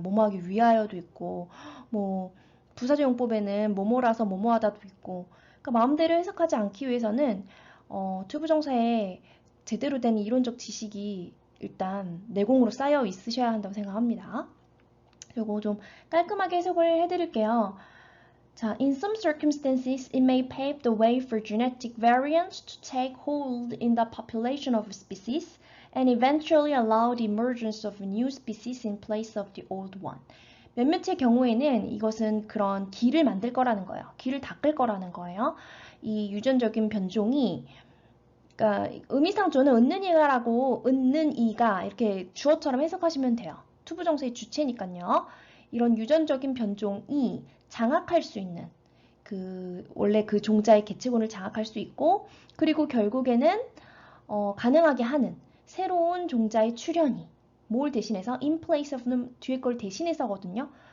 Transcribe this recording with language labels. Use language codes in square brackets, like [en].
[ko] 뭐뭐하기 위하여도 있고 뭐 부사적 용법에는 뭐뭐라서 뭐뭐하다도 있고 그러니까 마음대로 해석하지 않기 위해서는 투부정사에 제대로 된 이론적 지식이 일단 내공으로 쌓여 있으셔야 한다고 생각합니다. 요거 좀 깔끔하게 해석을 해드릴게요. [en] 자, in some circumstances, it may pave the way for genetic variants to take hold in the population of a species and eventually allow the emergence of new species in place of the old one. [ko] 몇몇의 경우에는 이것은 그런 길을 만들 거라는 거예요. 길을 닦을 거라는 거예요. 이 유전적인 변종이 그러니까 의미상 저는 얻는 이가라고 얻는 이가 이렇게 주어처럼 해석하시면 돼요. 투부정사의 주체니까요. 이런 유전적인 변종이 장악할 수 있는 원래 그 종자의 개체군을 장악할 수 있고 그리고 결국에는 가능하게 하는 새로운 종자의 출현이 뭘 대신해서 in place of는 뒤에 걸 대신해서거든요.